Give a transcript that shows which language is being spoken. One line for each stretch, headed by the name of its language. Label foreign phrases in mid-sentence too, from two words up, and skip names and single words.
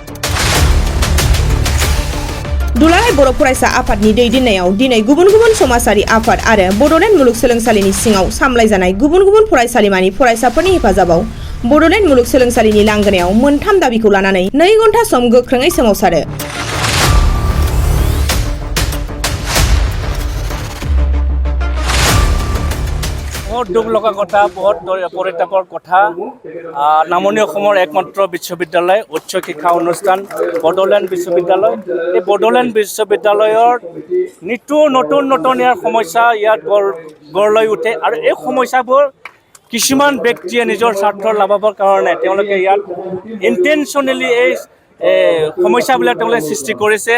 Bodo: दुलाराय बर' फरायसा आफादनि दैदेननायाव दिनै गुबुन गुबुन समाजारि आफाद आरो बड'लेण्ड मुलुगसोलोंसालिनि सिङाव सामलायजानाय गुबुन गुबुन फरायसालिमानि फरायसाफोरनि हेफाजाबाव बड'लेण्ड मुलुगसोलोंसालिनि लांगोनायाव मोनथाम दाबिखौ लानानै 2 घन्टा सम गोख्रोङै सोमावसारो।
Assamese: বহুত দুখ লগা কথা, বহুত পৰিতাপৰ কথা। নামনি অসমৰ একমাত্ৰ বিশ্ববিদ্যালয় উচ্চ শিক্ষা অনুষ্ঠান বড়োলেণ্ড বিশ্ববিদ্যালয়। এই বড'লেণ্ড বিশ্ববিদ্যালয়ৰ নিতু নতুন নতুন ইয়াৰ সমস্যা ইয়াত গঢ় লৈ উঠে আৰু এই সমস্যাবোৰ কিছুমান ব্যক্তিয়ে নিজৰ স্বাৰ্থৰ লাভৰ কাৰণে তেওঁলোকে ইয়াত ইণ্টেনশ্যনেলি এই সমস্যাবিলাক তেওঁলোকে সৃষ্টি কৰিছে।